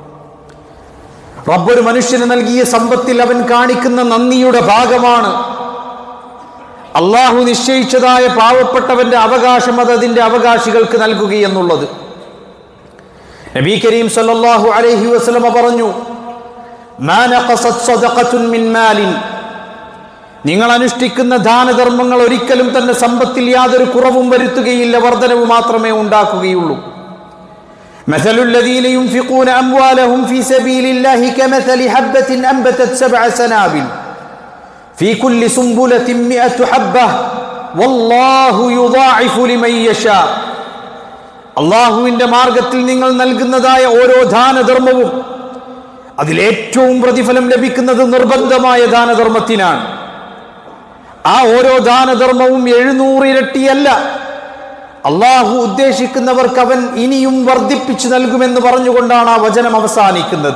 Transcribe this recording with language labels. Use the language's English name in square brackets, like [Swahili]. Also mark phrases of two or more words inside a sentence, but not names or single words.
[Malayalam] റബ്ബൊരു മനുഷ്യന് നൽകിയ സമ്പത്തിൽ അവൻ കാണിക്കുന്ന നന്ദിയുടെ ഭാഗമാണ് അള്ളാഹു നിശ്ചയിച്ചതായ പാവപ്പെട്ടവന്റെ അവകാശം അത് അതിന്റെ അവകാശികൾക്ക് നൽകുകയെന്നുള്ളത്. [Arabic] نبي كريم صلى الله عليه وسلم [Malayalam] പറഞ്ഞു, [Arabic] ما نقصت صدقة من مال, [Malayalam] നിങ്ങൾ അനുഷ്ഠിക്കുന്ന ദാനധർമ്മങ്ങൾ ഒരിക്കലും തന്നെ സമ്പത്തിൽ യാതൊരു കുറവും വരുത്തുകയില്ല, വർധനവ് മാത്രമേ ഉണ്ടാക്കുകയുള്ളൂ. [Arabic] مثل الذين ينفقون أموالهم في سبيل الله كمثل حبة أنبتت 7 سنابل في كل سنبلة 100 حبة والله يضاعف لمن يشاء. [Malayalam] അള്ളാഹുവിന്റെ മാർഗത്തിൽ നിങ്ങൾ നൽകുന്നതായ ഓരോ ദാനധർമ്മവും അതിലേറ്റവും പ്രതിഫലം ലഭിക്കുന്നത് നിർബന്ധമായ ദാനധർമ്മത്തിനാണ്. ആ ഓരോ ദാനധർമ്മവും 700 ഇരട്ടിയല്ല. അള്ളാഹു ഉദ്ദേശിക്കുന്നവർക്ക് അവൻ ഇനിയും വർദ്ധിപ്പിച്ചു നൽകുമെന്ന് പറഞ്ഞുകൊണ്ടാണ് ആ വചനം അവസാനിക്കുന്നത്.